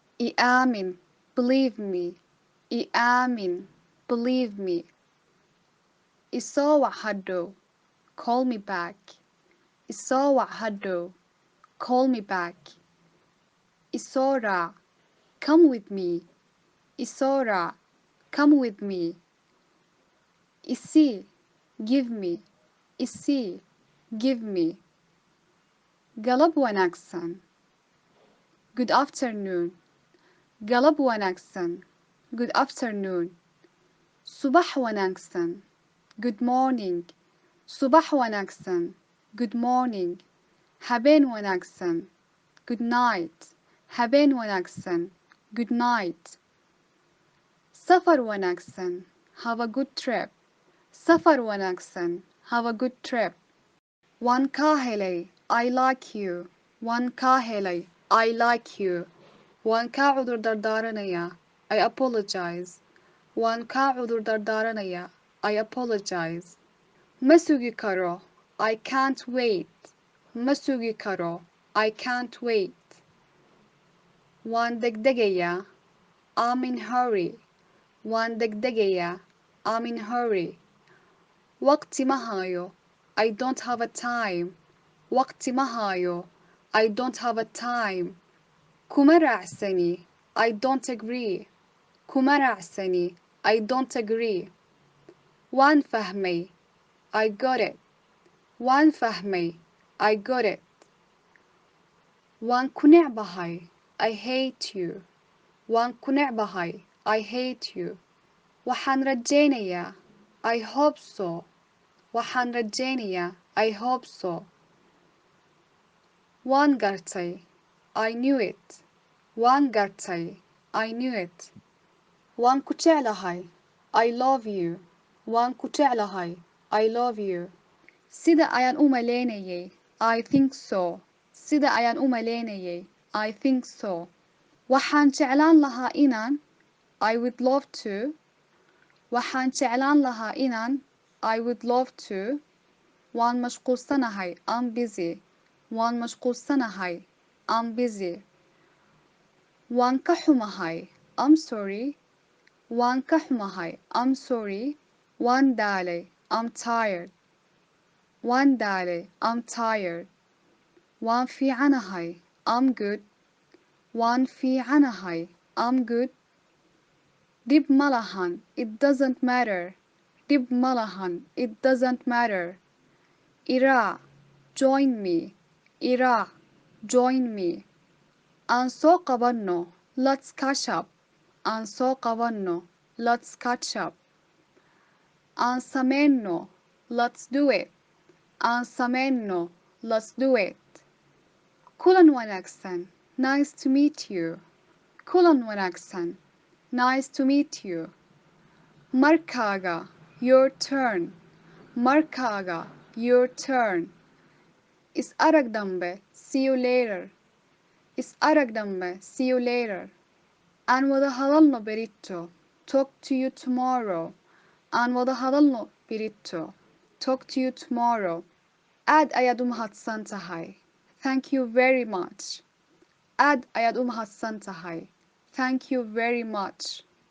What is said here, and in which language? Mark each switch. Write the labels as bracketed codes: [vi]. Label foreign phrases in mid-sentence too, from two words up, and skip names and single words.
[so] I aamin, [en] believe me. [so] I aamin, believe me. I soo wac hadhow, [en] call me back. [so] I soo wac hadhow, [en] call me back. [so] I soo raac, [en] come with me. [so] I soo raac, [en] come with me. I see, give me. I see, give me. [so] Galab wanaagsan. [en] Good afternoon. [so] Galab wanaagsan. [en] Good afternoon. [so] Subax wanaagsan. [en] Good morning. [so] Subax wanaagsan. [en] Good morning. [so] Habeen wanaagsan. [en] Good night. [so] Habeen wanaagsan. [en] Good night. [so] Safar wanaagsan. [en] Have a good trip. [so] Safar wanaagsan. [en] Have a good trip. [so] Waan kaa helay. [en] I like you. [so] Waan kaa helay. [en] I like you. [so] Waan kaa cudur dardaaranayaa. [en] I apologize. [so] Waan kaa cudur dardaaranayaa. [en] I apologize. [so] Ma sugi karo. [en] I can't wait. [so] Ma sugi karo. [en] I can't wait. [so] Waan degdegayaa. [en] I'm in hurry. [so] Waan degdegayaa. [en] I'm in hurry. [so] Waqti ma hayo. [en] I don't have a time. [so] Waqti ma hayo. [en] I don't have a time. [so] Kuma raacsani. [en] I don't agree. [so] Kuma raacsani. [en] I don't agree. [so] Waan fahmay. [en] I got it. [so] Waan fahmay. [en] I got it. [so] Waan ku necbahay. [en] I hate you. [so] Waan ku necbahay. [en] I hate you. [so] Waxaan rajaynayaa. [en] I hope so. [so] Waxaan rajaynayaa. [en] I hope so. [so] Waan gartay. [en] I knew it. [so] Waan gartay. [en] I knew it. [so] Waan ku jeclahay. [en] I love you. [so] Waan ku jeclahay. [en] I love you. [so] Sida ayaan u malaynayay. [en] I think so. [so] Sida ayaan u malaynayay. [en] I think so. [so] Waxaan jeclaan lahaa inaan. [en] I would love to. [so] Waxaan jeclaan lahaa inaan. [en] I would love to. [so] Waan mashquulsanahay. [en] I'm busy. [so] Waan mashquulsanahay. [en] I'm busy. [so] Waan ka xumahay. [en] I'm sorry. [so] Waan ka xumahay. [en] I'm sorry. [so] Waan daalay. [en] I'm tired. [so] Waan daalay. [en] I'm tired. [so] Waan fiicanahay. [en] I'm good. [so] Waan fiicanahay. [en] I'm good. [so] Dib malahan. [en] It doesn't matter. [so] Dib malahan. [en] It doesn't matter. Iraac. Join me. Iraac. Join me. [so] Aan soo qabanno. [en] Let's catch up. [so] Aan soo qabanno. [en] Let's catch up. [so] Aan sameyno. [en] Let's do it. [so] Aan sameyno. [en] Let's do it. [so] Kulan wanaagsan. [en] Nice to meet you. [so] Kulan wanaagsan. [en] Nice to meet you. Markaaga. Your turn. Markaaga. Your turn. [so] Is arag dambe. [en] See you later. [so] Is arag dambe. [en] See you later. [so] Aan wada hadalno berito. [en] Talk to you tomorrow. [so] Aan wada hadalno berito. [en] Talk to you tomorrow. [so] Aad ayaad u mahadsan tahay. [en] Thank you very much. [so] Aad ayaad u mahadsan tahay. [en] Thank you very much.